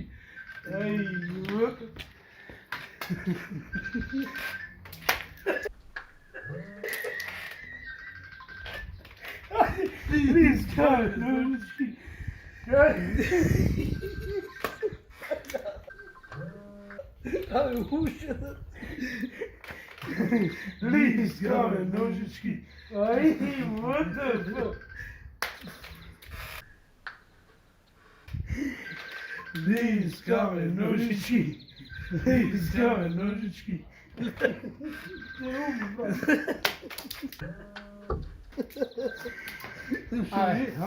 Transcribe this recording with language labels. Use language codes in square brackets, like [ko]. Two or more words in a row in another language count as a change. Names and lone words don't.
[mk] Ај! Лискаме ножички. Абе, ушата. Лискаме ножички. Ај, [en] what the fuck? [mk] Лискаме ножички. Лискаме ножички. Ај, ха?